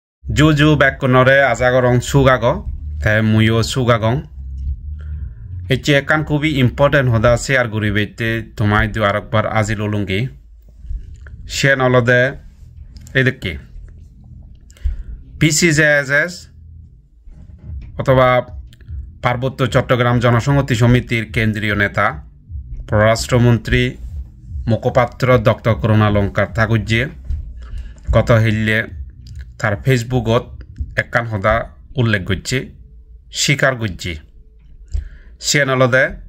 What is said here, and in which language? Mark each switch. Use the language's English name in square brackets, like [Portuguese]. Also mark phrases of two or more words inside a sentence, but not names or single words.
[Chakma] Juju bekonore azagorong sugago te muyo sugagong eche kan kubi important hoda share guribete tomai du arakbar azilolungi share olode edike PCJSS অথবা পার্বত্য চট্টগ্রাম জনসংহতি সমিতির কেন্দ্রীয় নেতা পররাষ্ট্রমন্ত্রী মুখপাত্র ডক্টর করুণালঙ্কার ঠাকুরজি গত হিল্লে তার ফেসবুকত একান হদা উল্লেখ করছে স্বীকার করছে সে নলদে